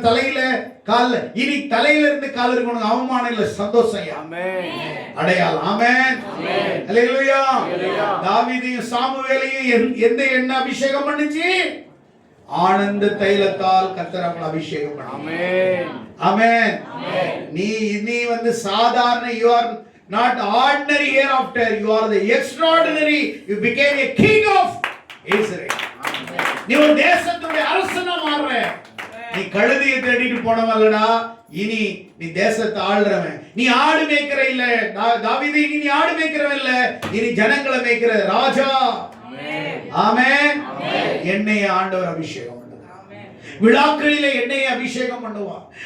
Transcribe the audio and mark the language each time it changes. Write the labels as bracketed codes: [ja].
[ta] தலையில கால்ல. இனி தலையில இருந்து கால் இருக்கணும், அவமானம் இல்ல, சந்தோஷம், அடையாளம். ஆமென், அல்லேலூயா. தாவீதையும் சாமுவேலையும் எந்த எண்ணெய் அபிஷேகம் பண்ணுச்சு? ஆனந்த தைலத்தால் கர்த்தர் அவங்களை அபிஷேகம் பண்ணார். ஆமென். நீ வந்து சாதாரண, [en] you are not ordinary hereafter, you are the extraordinary, you became a king of Israel. [ta] நீ ஒரு தேசத்துடைய அரசனா மாறுற. நீ கழுதையை தேடிட்டு போனவல்லடா, இனி நீ தேசத்தை ஆள்றவன். நீ ஆடு மேய்க்கிற இல்ல தாவீது, இனி நீ ஆடு மேய்க்கிறவன் இல்ல, இனி ஜனங்களை மேய்க்கிற ராஜா. ஆமென். எண்ணெயை ஆண்டவர் அபிஷேகம் பண்ணுவார். விழாக்களிலே எண்ணெயை அபிஷேகம் பண்ணுவார்.